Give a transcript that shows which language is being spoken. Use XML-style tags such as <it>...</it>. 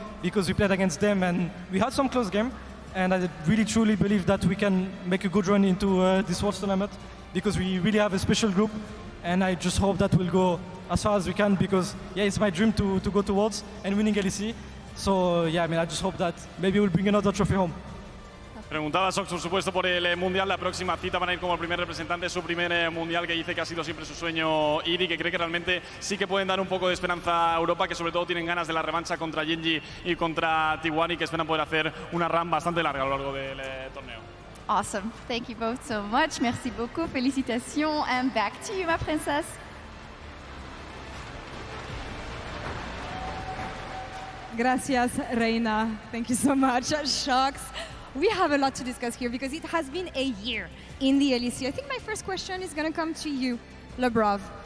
<en>Because we played against them and we had some close game, and I really truly believe that we can make a good run into this World Tournament, because we really have a special group, and I just hope that we'll go as far as we can, because it's my dream to go to Worlds and winning LEC. So I just hope that maybe we'll bring another trophy home.</en> <es>Preguntaba Sjokz, por supuesto, por el Mundial. La próxima cita van a ir como el primer representante, su primer Mundial, que dice que ha sido siempre su sueño ir, y que cree que realmente sí que pueden dar un poco de esperanza a Europa, que sobre todo tienen ganas de la revancha contra Genji y contra T1, y que esperan poder hacer una run bastante larga a lo largo del torneo.</es> <en>Awesome. Thank you both so much.</en> <fr>Merci beaucoup. Félicitations.</fr> <en>And back to you, ma princess.</en> <es>Gracias, Reina.</es> <en>Thank you so much. Sjokz. We have a lot to discuss here because it has been a year in the LEC. I think my first question is going to come to you, Labrov.</en>